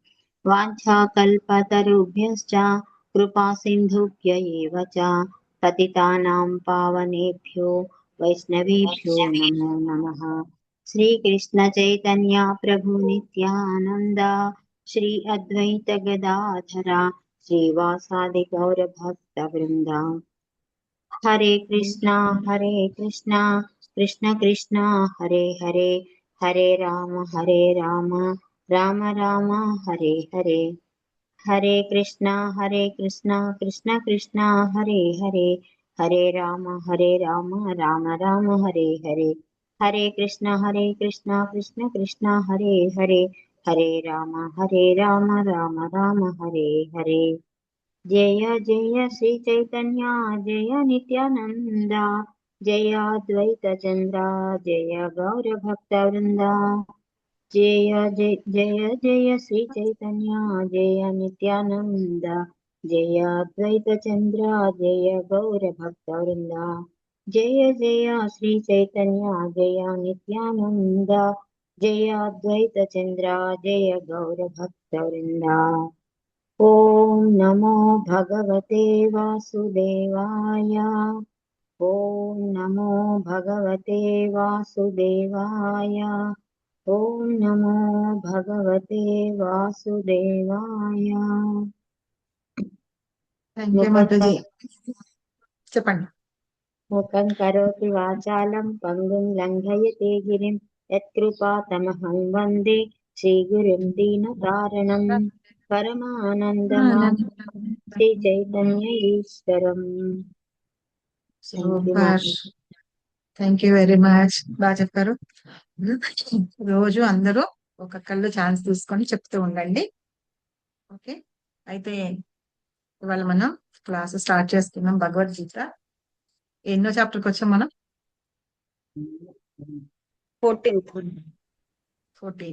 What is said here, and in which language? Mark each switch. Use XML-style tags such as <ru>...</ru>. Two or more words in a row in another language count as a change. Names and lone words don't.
<sa>वाञ्छाकल्पतरुभ्यश्च कृपा सिन्धुभ्य एव च पतितानां पावनेभ्यो वैष्णवेभ्यो नमो नमः। श्रीकृष्ण चैतन्य प्रभु नित्यानन्द श्री अद्वैत गदाधरा श्रीवासादि गौरभक्तवृन्द। हरे कृष्णा कृष्ण कृष्णा हरे हरे हरे राम राम राम हरे हरे। हरे कृष्णा कृष्ण कृष्णा हरे हरे हरे राम राम राम हरे हरे। हरे कृष्णा कृष्ण कृष्णा हरे हरे हरे राम राम राम हरे हरे। जय जय श्री चैतन्य जय नित्यानंद जय अद्वैत चंद्र जय गौर भक्तवृंद। जय जय जय जय श्री चैतन्य जय नित्यानंद जय अद्वैत चंद्र जय गौर भक्तवृंद। जय जय श्री चैतन्य जय नित्यानंद जय अद्वैत चंद्र जय गौर भक्तवृंद। ॐ नमो भगवते वासुदेवाय। ॐ नमो भगवते वासुदेवाय। ॐ नमो भगवते वासुदेवाय।</sa> <en>thank you</en> <te>మాతాజీ. చెప్పండి.</te> <sa>मुखं करोति वाचालं पङ्गुं लङ्घयते गिरिं यत्कृपातमहं वन्दे श्रीगुरुं दीनकारणं परमानन्दमाधवं श्रीचैतन्य ఈశ్వరం।</sa> <te>సూపర్,</te> <en>thank you very much.</en> <te>బాగా చెప్పారు. రోజు అందరూ ఒక కళ్ళు ఛాన్స్ తీసుకొని చెప్తూ ఉండండి. ఓకే, అయితే ఇవాళ మనం</te> <en>class start</en> <te>చేసుకున్నాం. భగవద్గీత ఎన్నో చాప్టర్కి వచ్చాం మనం? 14.</te>